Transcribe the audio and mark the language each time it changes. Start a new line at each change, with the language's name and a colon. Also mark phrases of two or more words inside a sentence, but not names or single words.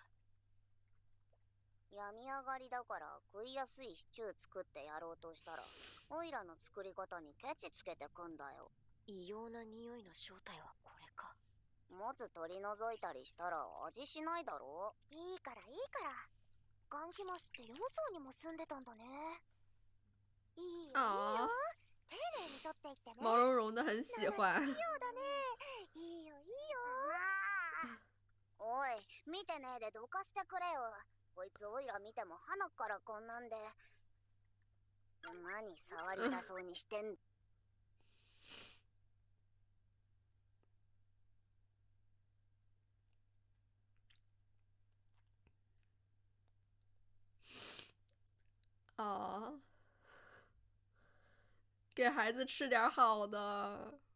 Japanese: 病み上がりだから食いやすいシチュー作ってやろうとしたら、オイラの作り方にケチつけてくんだよ。異様な匂いの正体はこれか。もつ取り除いたりしたら味しないだろ。いいからいいから。ガンキマスって4層にも住んでたんだね。いいよいいよ。啊，丁寧に取っていってね。
Chinese: 毛茸茸的很喜欢。
Japanese: 器用だね。いいよいいよ。おい、見てねえでどかしてくれよ。こいつオイラ見ても鼻からこんなんで。何触りたそうにしてん。
Chinese: 啊，给孩子吃点好的。